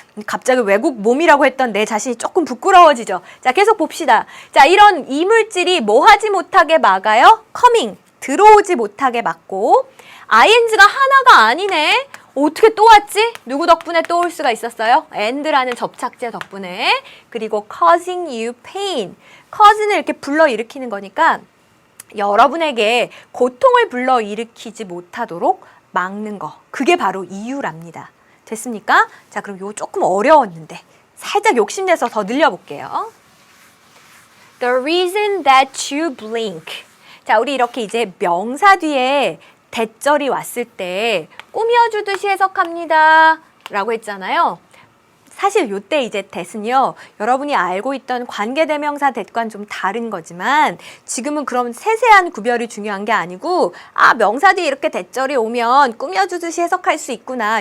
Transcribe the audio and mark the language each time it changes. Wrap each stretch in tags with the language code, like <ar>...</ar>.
<ko>갑자기 외국 몸이라고 했던 내 자신이 조금 부끄러워지죠. 자, 계속 봅시다. 자, 이런 이물질이 뭐 하지 못하게 막아요? coming, 들어오지 못하게 막고 ing가 하나가 아니네. 어떻게 또 왔지? 누구 덕분에 또 올 수가 있었어요? and라는 접착제 덕분에. 그리고</ko> <en>causing you pain.</en> <ko>cause는 이렇게 불러일으키는 거니까 여러분에게 고통을 불러일으키지 못하도록 막는 거. 그게 바로 이유랍니다. 됐습니까? 자, 그럼 요 조금 어려웠는데 살짝 욕심내서 더 늘려볼게요.</ko> <en>The reason that you blink.</en> <ko>자, 우리 이렇게 이제 명사 뒤에 대절이 왔을 때 꾸며주듯이 해석합니다. 라고 했잖아요. 사실 요때 이제 that은요, 여러분이 알고 있던 관계대명사 that과는 좀 다른 거지만 지금은 그런 세세한 구별이 중요한 게 아니고 명사 뒤에 이렇게 대절이 오면 꾸며주듯이 해석할 수 있구나.</ko>